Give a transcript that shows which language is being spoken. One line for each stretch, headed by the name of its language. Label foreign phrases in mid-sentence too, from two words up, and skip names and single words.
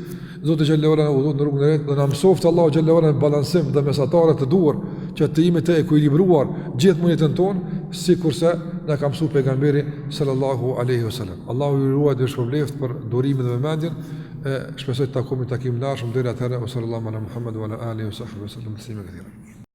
Albanian: Zoti
Arabic: جل وعلا
Albanian: udhëton në rrugën e drejtë dhe na mësoft Allahu
Arabic: جل وعلا
Albanian: në balancim dhe mesatare të duhur që të jemi të ekuilibruar gjithmonë jetën tonë, sikurse na ka mësuar pejgamberi
Arabic: صلى الله عليه وسلم.
Albanian: Allahu ju ruaj dhe shpërbleft për durimin dhe vëmendjen. Shpresoj të takomi takim lashëm deri atëherë.
Arabic: صلى الله على محمد وعلى آله وصحبه وسلم تسليما كثيرا.